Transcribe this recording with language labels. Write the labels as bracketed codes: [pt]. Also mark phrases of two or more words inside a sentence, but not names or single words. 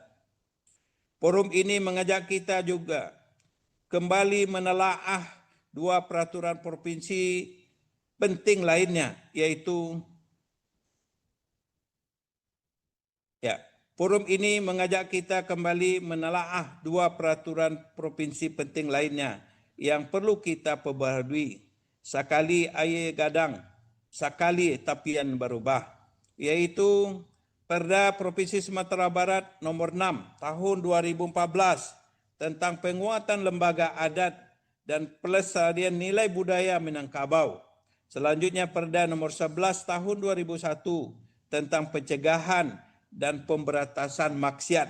[id] Forum ini mengajak kita juga kembali menelaah dua peraturan provinsi penting lainnya, yaitu forum ini mengajak kita kembali menelaah dua peraturan provinsi penting lainnya yang perlu kita perbaharui. [min] Sakali aye gadang, sakali tapian berubah, [id] yaitu Perda Provinsi Sumatera Barat Nomor 6 Tahun 2014 tentang penguatan lembaga adat dan pelestarian nilai budaya Minangkabau. Selanjutnya Perda nomor 11 tahun 2001 tentang pencegahan dan pemberantasan maksiat.